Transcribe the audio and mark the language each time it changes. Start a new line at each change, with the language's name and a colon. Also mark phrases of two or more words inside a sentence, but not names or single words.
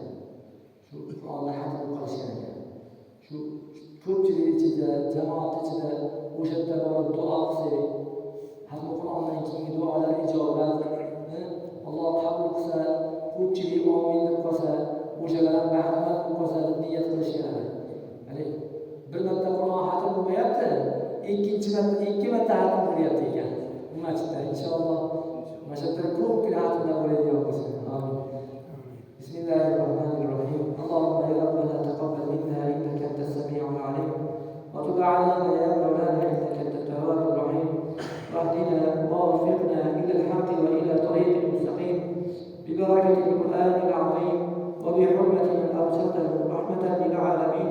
Uzbek: Shu Qur'onni xatm qilishgan ekan. Shu ko'pchilik ichida, jamoat ichida o'sha yerda borib duo qilsak, hatto Qur'ondan keyingi duolar ijobatini Alloh qabul qilsa, ko'pchilik omin deb qolsa, o'shalar bahramand bo'lib qolsa deb niyat qilishgan. Ya'ni bir marta Qur'on xatm bo'lmayapti, ikki marta xatm bo'lyapti ekan. Bu masjidda inshaalloh masjidda ko'pgina xatmlar bo'ladigan bo'lsin. Amin. Bismillahirrohmanirrohim.
Arabic: اللهم يا ربنا تقبل منا إنك أنت السميع العليم وتب علينا يا مولانا إنك أنت التواب الرحيم. واهدنا ووفقنا إلى الحق وإلى طريق مستقيم ببركة القرآن العظيم وبحرمة من أرسلته رحمة للعالمين.